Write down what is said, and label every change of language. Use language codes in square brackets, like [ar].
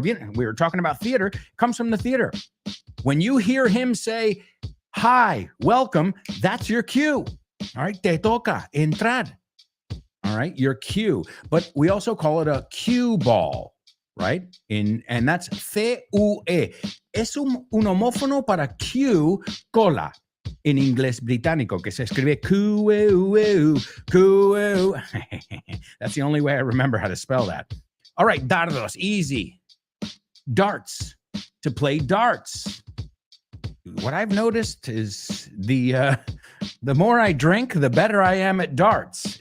[en] We were talking about theater. It comes from the theater. When you hear him say, hi, welcome, that's your cue. All right. Te toca entrar. All right. Your cue. But we also call it a cue ball. Right? And that's C-U-E. [es] Es un homófono para cue, cola, en inglés británico, que se escribe Q-E-U-E-U, Q-E-U. [en] That's the only way I remember how to spell that. All right, dardos, easy. Darts, to play darts. What I've noticed is the more I drink, the better I am at darts.